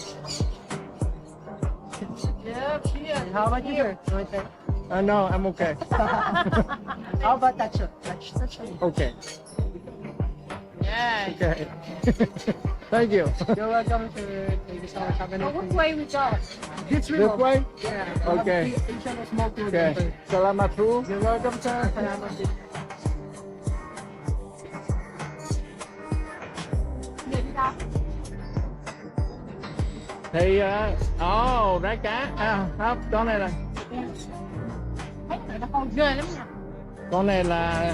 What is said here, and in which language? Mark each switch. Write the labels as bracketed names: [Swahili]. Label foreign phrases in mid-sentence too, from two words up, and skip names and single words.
[English] How about you, sir? No, I'm okay. How about that, sir? Touch. Okay. Yeah. Okay. Thank you. You're welcome, sir. Thank you so much. Have a nice Which day. way we go? This This way? Yeah. Okay. Okay. [Filipino] Okay. Salamat po. [English] You're welcome, sir. [Filipino] Salamat din. [Vietnamese] Thì rái cá. Không, con này là Thấy tụi nó hôi ghê lắm nha. con này là